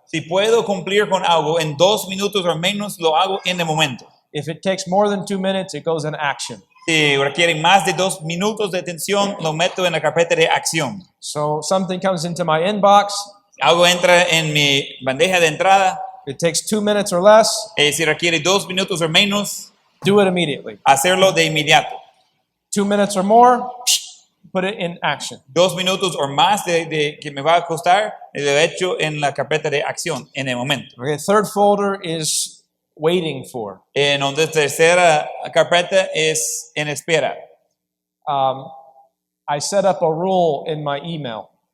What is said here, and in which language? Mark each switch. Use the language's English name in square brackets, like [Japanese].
[Spanish] Si puedo cumplir con algo en 2 minutos o menos, lo hago en el momento. [English] If it takes more than 2 minutes, it goes in action. [Spanish] Si requiere más de 2 minutos de atención, lo meto en la carpeta de acción. [English] So something comes into my inbox. [Spanish] Algo entra en mi bandeja de entrada. [English] It takes 2 minutes or less. [Spanish] Si requiere 2 minutos o menos, [English] Do it immediately. [Spanish] hacerlo de inmediato. [English] 2 minutes or more, put it in action. [Spanish] 2 minutos o más de que me va a costar, lo he hecho en la carpeta de acción en el momento. [English] Okay, third folder is waiting for. [Spanish] Entonces, tercera carpeta es en espera. [English] I set up a rule in my email.